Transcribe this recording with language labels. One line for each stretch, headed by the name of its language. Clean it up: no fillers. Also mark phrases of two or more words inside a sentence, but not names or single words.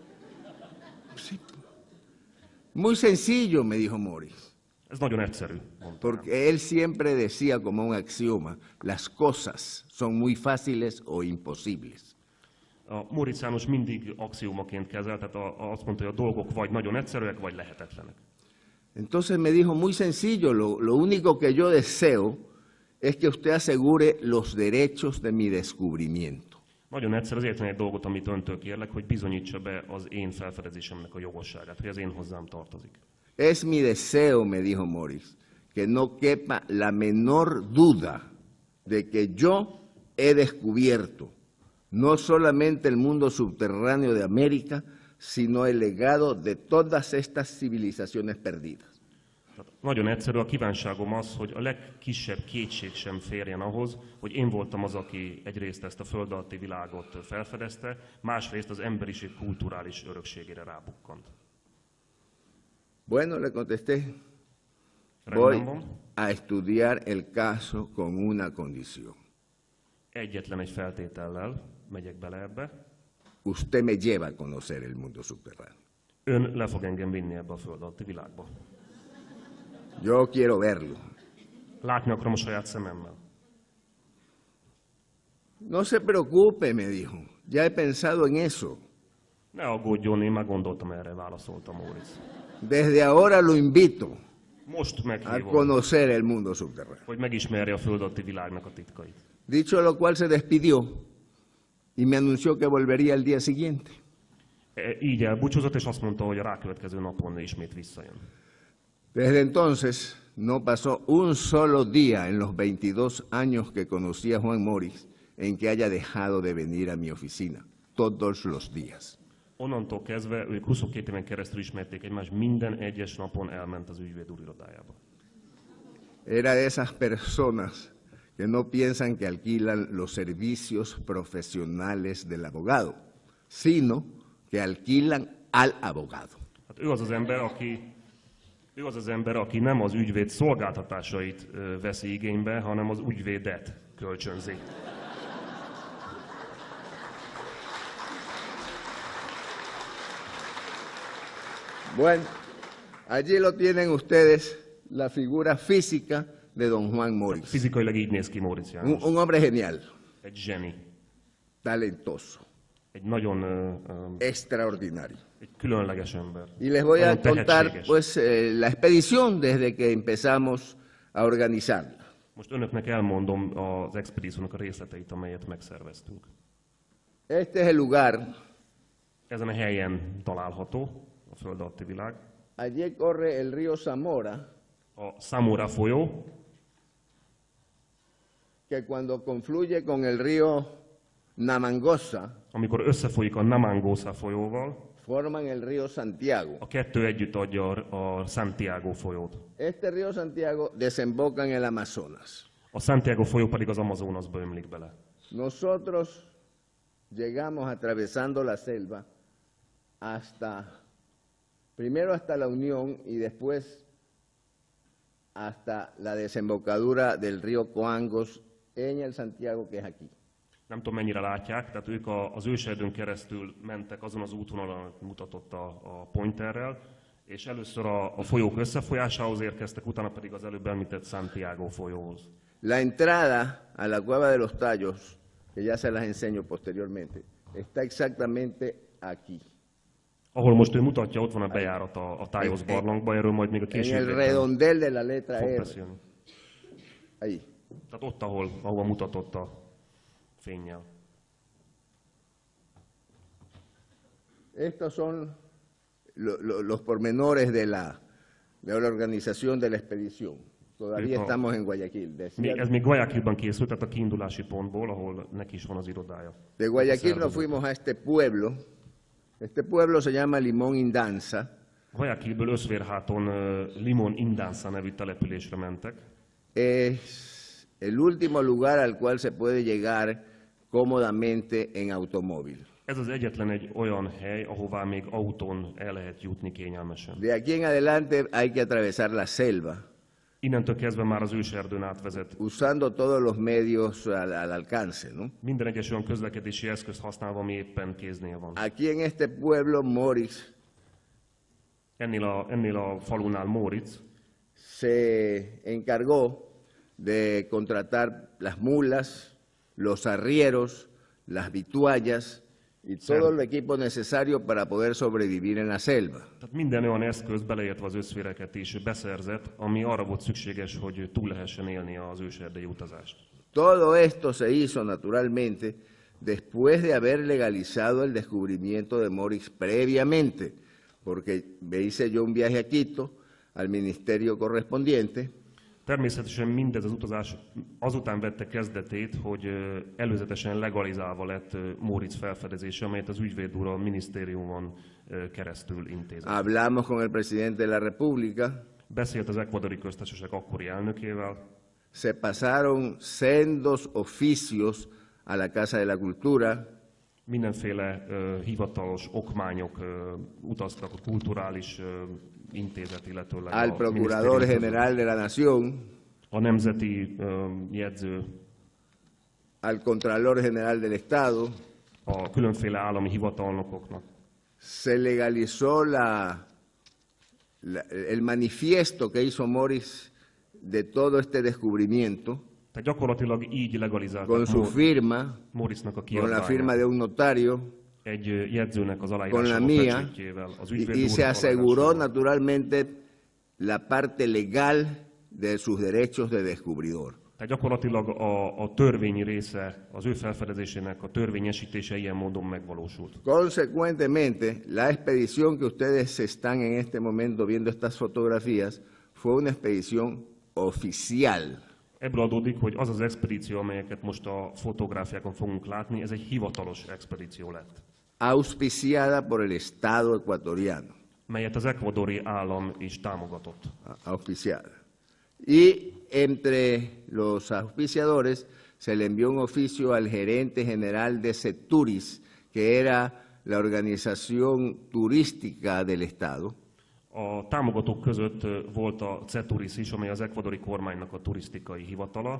Spanish: Sí. Muy sencillo, me dijo Morris.
Hungarian: Ez nagyon egyszerű, mondta.
Spanish: Porque él siempre decía como un axioma, las cosas son muy fáciles o imposibles.
Hungarian: A Móricz János mindig axiómaként kezelt, tehát azt mondta, hogy a dolgok vagy nagyon egyszerűek, vagy lehetetlenek.
Spanish: Entonces me dijo, muy sencillo, lo único que yo deseo es que usted asegure los derechos de mi descubrimiento.
Hungarian: Nagyon egyszerű, az egyetlen egy dolgot, amit öntől kérlek, hogy bizonyítsa be az én felfedezésemnek a jogosságát, hogy ez én hozzám tartozik.
Spanish: Es mi deseo, me dijo Morris, que no quepa la menor duda de que yo he descubierto no solamente el mundo subterráneo de América, sino el legado de todas estas civilizaciones perdidas.
Hungarian: Tehát nagyon egyszerű, a kívánságom az, hogy a legkisebb kétség sem férjen ahhoz, hogy én voltam az, aki egyrészt ezt a föld alatti világot felfedezte, másrészt az emberiség kulturális örökségére rábukkant.
Spanish: Bueno, le contesté, voy
Hungarian: Rendben van.
Spanish: a estudiar el caso con una condición.
Hungarian: Egyetlen egy feltétellel megyek bele ebbe.
Spanish: Usted me lleva a conocer el mundo subterráneo.
Hungarian: Ön le fog engem vinni ebbe a föld alatti világba.
Spanish: Yo quiero verlo.
Hungarian: Látni akarom a saját szememmel.
Spanish: No se preocupe, me dijo, ya he pensado en eso.
Hungarian: Ne aggódjon, én már gondoltam erre, válaszolta Móricz.
Spanish: Desde ahora lo invito
Hungarian: Most
Spanish: a
Hungarian: meghívom,
Spanish: conocer el mundo subterráneo.
Hungarian: hogy megismerje a föld alatti világnak a titkait.
Spanish: Dicho lo cual se despidió y me anunció que volvería el día siguiente.
Hungarian: Így elbúcsúzott, és azt mondta, hogy a rákövetkező napon ismét visszajön.
Spanish: Desde entonces no pasó un solo día en los 22 años que conocí a Juan Morris en que haya dejado de venir a mi oficina, todos los días.
Hungarian: Onnantól kezdve ők 22 éven keresztül ismerték egymást, minden egyes napon elment az ügyvéd úr irodájába.
Spanish: Era de esas personas que no piensan que alquilan los servicios profesionales del abogado, sino que alquilan al abogado.
Hungarian: Hát ő az az ember, aki nem az ügyvéd szolgáltatásait veszi igénybe, hanem az ügyvédet kölcsönzi.
Spanish: Bueno, allí lo tienen ustedes, la figura física de don Juan Morris.
Hungarian: Fizikailag így néz ki Móricz János.
Spanish: Un hombre genial,
Hungarian: Egy zseni.
Spanish: talentoso,
Hungarian: Egy nagyon
Spanish: extraordinario.
Hungarian: egy különleges ember.
Spanish: Y les voy a
Hungarian: Nagyon
Spanish: contar
Hungarian: tehetséges.
Spanish: pues la expedición desde que empezamos a organizarla.
Hungarian: Most önöknek elmondom az expedíciónak a részleteit, amelyet megszerveztünk.
Spanish: Este es el lugar,
Hungarian: Ezen a helyen található a föld alatti világ.
Spanish: allí corre el río Zamora,
Hungarian: A Samora folyó,
Spanish: que cuando confluye con el río Namangosa,
Hungarian: amikor összefolyik a Namangosa folyóval,
Spanish: forman el río Santiago.
Hungarian: a kettő együtt adja a Santiago folyót.
Spanish: Este río Santiago desemboca en el Amazonas.
Hungarian: A Santiago folyó pedig az Amazonasba ömlik bele.
Spanish: Nosotros llegamos atravesando la selva primero hasta la Unión y después hasta la desembocadura del río Coangos en el Santiago que es aquí.
Hungarian: Nem tudom, mennyire látják, tehát ők az őserdőn keresztül mentek azon az útvonalon, amit mutatott a pointerrel, és először a folyók összefolyásához érkeztek, utána pedig az előbb említett Santiago folyóhoz.
Spanish: La entrada a la Cueva de los Tallos, que ya se las enseño posteriormente, está exactamente aquí.
Hungarian: Ahol most ő mutatja, ott van a bejárat a Tájos barlangba, erről majd még a
Spanish: En el
Hungarian: későbbiekben
Spanish: redondel de la letra
Hungarian: fog
Spanish: R.
Hungarian: beszélni.
Spanish: Ahí.
Hungarian: Tehát ott, ahol mutatott a fénnyel.
Spanish: Estos son los pormenores de la organización de la expedición. Todavía estamos en Guayaquil.
Hungarian: Ez még Guayaquilban készült, tehát a kiindulási pontból, ahol neki is van az irodája.
Spanish: De Guayaquil nos fuimos a este pueblo. Este pueblo se llama Limón Indanza.
Hungarian: Guayaquilből Öszvérháton Limón Indanza nevű településre mentek.
Spanish: Es el último lugar al cual se puede llegar cómodamente en automóvil.
Hungarian: Ez az egyetlen egy olyan hely, ahová még autón el lehet jutni kényelmesen.
Spanish: De aquí en adelante hay que atravesar la selva,
Hungarian: Innentől kezdve már az őserdőn átvezet.
Spanish: usando todos los medios al alcance, ¿no?
Hungarian: Minden egyes olyan közlekedési eszközt használva, ami éppen kéznél van.
Spanish: Aquí en este pueblo, Morris
Hungarian: Ennél a falunál Móricz
Spanish: se encargó de contratar las mulas, los arrieros, las vituallas y todo el equipo necesario para poder sobrevivir en la selva.
Hungarian: Tehát minden olyan eszköz, beleértve az összféreket is beszerzett, ami arra volt szükséges, hogy túl lehessen élni az őserdei utazást.
Spanish: Todo esto se hizo naturalmente después de haber legalizado el descubrimiento de Morix previamente, porque hice yo un viaje a Quito, al ministerio correspondiente.
Hungarian: Természetesen mindez az utazás azután vette kezdetét, hogy előzetesen legalizálva lett Móricz felfedezése, amelyet az ügyvéd úr a minisztériumon keresztül intézett.
Spanish: Hablamos con el presidente de la República.
Hungarian: Beszélt az ekvadori köztársaság akkori elnökével.
Spanish: Se pasaron sendos oficios a la Casa de la Cultura.
Hungarian: Mindenféle hivatalos okmányok utaztak a kulturális intézet, illetőleg
Spanish: al Procurador General de la Nación,
Hungarian: a nemzeti jegyző,
Spanish: al Contralor General del Estado.
Hungarian: A különféle állami hivatalnokoknak.
Spanish: Se legalizó el manifiesto que hizo Morix de todo este descubrimiento,
Hungarian: Tehát gyakorlatilag így legalizálták
Spanish: con su firma,
Hungarian: Moritznak a
Spanish: con la firma
Hungarian: kiadványát.
Spanish: de un notario,
Hungarian: Egy jegyzőnek az
Spanish: con la
Hungarian: aláírása
Spanish: mía,
Hungarian: pecsétjével, az
Spanish: y
Hungarian: ügyvéd
Spanish: se
Hungarian: úr
Spanish: aseguró
Hungarian: aláírásával.
Spanish: naturalmente la parte legal de sus derechos de descubridor.
Hungarian: Tehát gyakorlatilag a törvényi része, az ő felfedezésének a törvényesítése ilyen módon megvalósult.
Spanish: Consecuentemente, la expedición que ustedes están en este momento viendo estas fotografías fue una expedición oficial.
Hungarian: Ebből adódik, hogy az az expedíció, amelyeket most a fotográfiákon fogunk látni, ez egy hivatalos expedíció lett,
Spanish: Auspiciada por el Estado ecuatoriano.
Hungarian: melyet az ekvadori állam is támogatott.
Spanish: Auspiciada. Y entre los auspiciadores se le envió un oficio al gerente general de Ceturis, que era la organización turística del Estado.
Hungarian: A támogatók között volt a CETURIS is, amely az ekvadori kormánynak a turisztikai hivatala,